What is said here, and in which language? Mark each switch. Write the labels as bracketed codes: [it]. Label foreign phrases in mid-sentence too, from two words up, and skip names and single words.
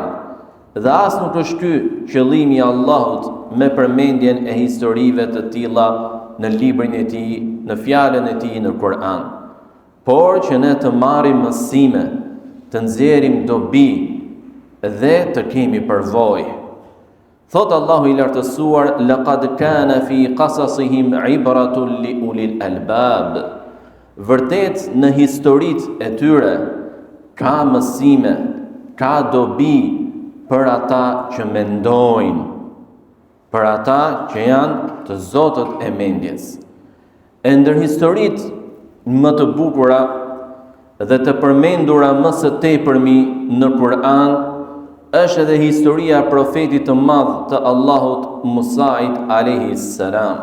[sq] Dhe as nuk është ky qëllimi i Allahut me përmendjen e historive të tilla në librin e tij, në fjalën e tij në Kur'an, por që ne të marrim mësime, të nxjerrim dobi dhe të kemi përvojë. Thot Allahu i lartësuar: [ar] "لقد كان في قصصهم عبرة لأولي الألباب." [sq] Vërtet në historitë e tyre ka mësime, ka dobi për ata që mendojnë, për ata që janë të zotët e mendjes. E ndër historitë më të bukura dhe të përmendura më së tepërmi në Kur'an është edhe historia e profetit të madh të Allahut Musait [ar] عليه السلام.